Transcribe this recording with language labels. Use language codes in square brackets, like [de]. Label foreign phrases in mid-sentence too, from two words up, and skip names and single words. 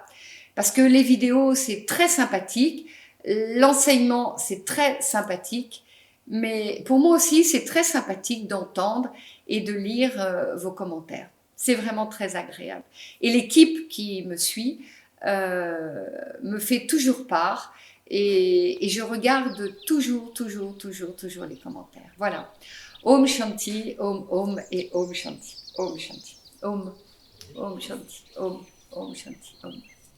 [fr] Parce que les vidéos, c'est très sympathique, l'enseignement, c'est très sympathique, mais pour moi aussi, c'est très sympathique d'entendre et de lire vos commentaires. C'est vraiment très agréable. Et l'équipe qui me suit me fait toujours part et je regarde toujours les commentaires. Voilà. [sa] Om Shanti, Om et Om Shanti. Om Shanti. Om Shanti. Om Shanti. Om.